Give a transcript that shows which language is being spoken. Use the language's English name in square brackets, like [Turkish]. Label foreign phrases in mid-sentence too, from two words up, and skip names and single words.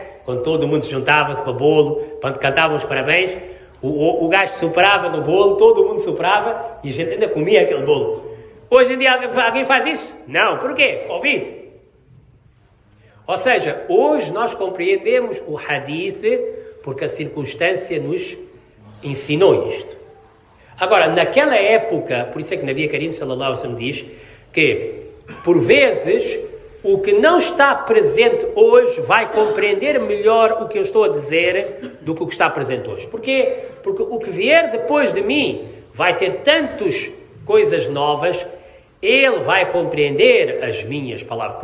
[Portuguese] Quando todo mundo se juntava-se para bolo, quando cantávamos parabéns, o gajo soprava no bolo, todo mundo soprava e a gente ainda comia aquele bolo. Hoje em dia alguém faz isso? Não, porquê? Covid. Ou seja, hoje nós compreendemos o hadith porque a circunstância nos ensinou isto. Agora, naquela época, por isso é que [Arabic] نبي كريم صلى الله عليه وسلم [Portuguese] diz que, por vezes, o que não está presente hoje vai compreender melhor o que eu estou a dizer do que o que está presente hoje. Porquê? Porque o que vier depois de mim vai ter tantas coisas novas, ele vai compreender as minhas palavras.